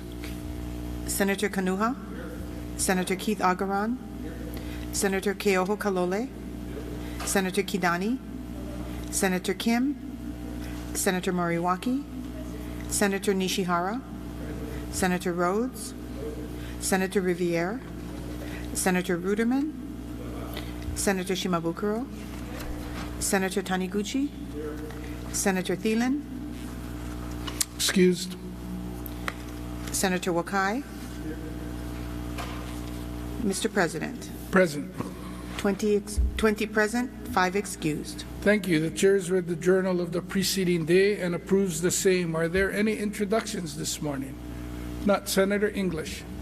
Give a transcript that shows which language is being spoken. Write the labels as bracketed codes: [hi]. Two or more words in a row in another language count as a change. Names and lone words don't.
[en] Senator Kanuha, Senator Keith Agaran, Senator Keoho Kalole, Senator Kidani, Senator Kim, Senator Moriwaki, Senator Nishihara, Senator Rhodes, Senator Riviere, Senator Ruderman, Senator Shimabukuro, Senator Taniguchi, Senator Thielen, Excused. Senator Wakai. Mr. President, Present. 20 present, 5 excused. Thank you. The chair has read the journal of the preceding day and approves the same. Are there any introductions this morning? Not. Senator English.